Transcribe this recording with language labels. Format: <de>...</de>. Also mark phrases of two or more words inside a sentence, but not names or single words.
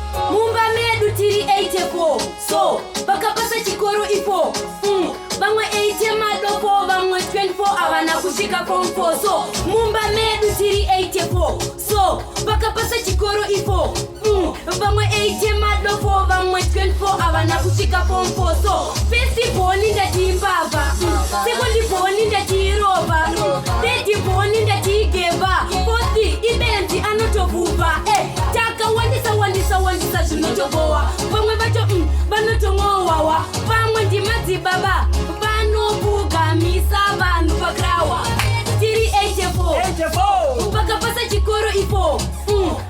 <sn>Mumba medu tiri eighty-four. So, vakapasa chikoro ipo. Mm. Vamwe eighty madopo, vamwe twenty-four havana kusvika</sn> <en>form four.</en> <sn>So, mumba medu tiri eighty-four. So, vakapasa chikoro ipo. Mm. Vamwe eighty madopo, vamwe twenty-four havana kusvika</sn> <en>form four.</en> <sn>So,</sn> <en>first born</en> <sn>ndati mbavha. Mm.</sn> <en>Second born</en> <sn>ndati ropa. Mm.</sn> <en>Third born</en> <sn>ndati geba. Fourth ibenzi anotobhupa. Eh, takawandisa, wandisa, wandisa zvinotobowa. Vamwe vacho, mm, vanotong'owawa. Vamwe ndimadzibaba. Vanopfugamisa vanhu pakrawa. Tiri eighty-four. Eighty-four. Vakapasa chikoro ipo. Mm.</sn>